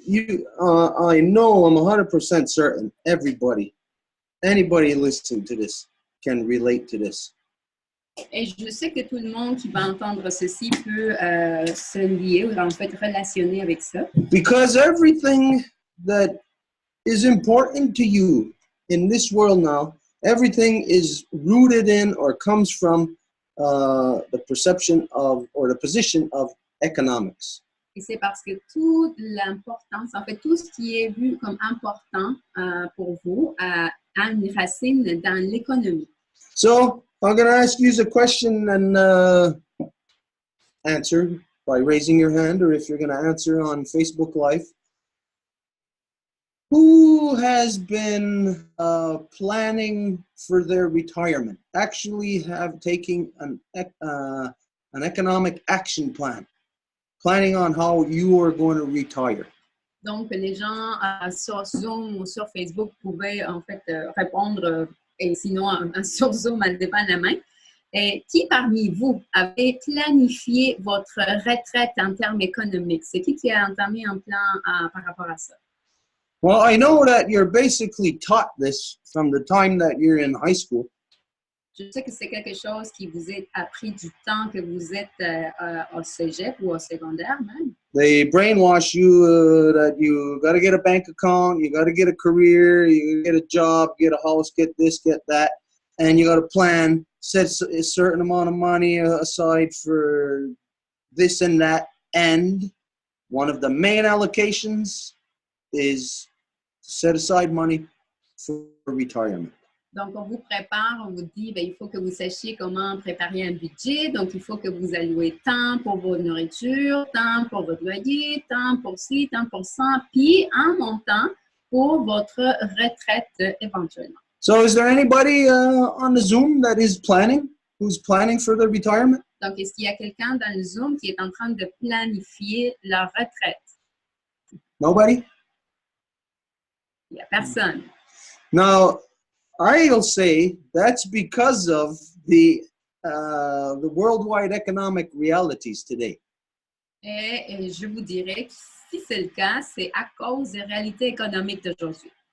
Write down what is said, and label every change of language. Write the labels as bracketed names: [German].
[English] I know, I'm 100% certain, anybody listening to this can relate to this. [French] Et je sais que tout le monde qui va entendre ceci peut se lier ou en fait relationner avec ça. [English] Because everything that is important to you in this world now, everything is rooted in or comes from the perception of or the position of economics. [French] Et c'est parce que toute l'importance, en fait tout ce qui est vu comme important pour vous a une racine dans l'économie. [English] So I'm going to ask you a question and answer by raising your hand, or if you're going to answer on Facebook Live. Who has been planning for their retirement? Actually have taken an economic action plan, planning on how you are going to retire. [French] Donc, les gens sur Zoom ou sur Facebook pouvaient en fait répondre, et sinon sur Zoom, à lever la main. Et qui parmi vous avez planifié votre retraite en termes économiques? C'est qui a entamé un plan par rapport à ça? [English] Well, I know that you're basically taught this from the time that you're in high school. [French] Je sais que c'est quelque chose qui vous est appris du temps que vous êtes au cégep ou au secondaire même. [English] They brainwash you that you got to get a bank account, you got to get a career, you get a job, get a house, get this, get that, and you got to plan, set a certain amount of money aside for this and that. And one of the main allocations is to set aside money for retirement. [French] Donc, on vous prépare, on vous dit, bien, il faut que vous sachiez comment préparer un budget. Donc, il faut que vous allouez tant pour votre nourriture, tant pour votre loyer, tant pour ci, tant pour ça, puis un montant pour votre retraite éventuellement. [English] So is there anybody on the Zoom that is planning, who's planning for their retirement? [French] Donc, est-ce qu'il y a quelqu'un dans le Zoom qui est en train de planifier leur retraite? [English] Nobody? [French] Il n'y a personne. [English] Now, I'll say that's because of the worldwide economic realities today. [French] Et je vous dirais que si c'est le cas, c'est à cause des réalités économiques d'aujourd'hui.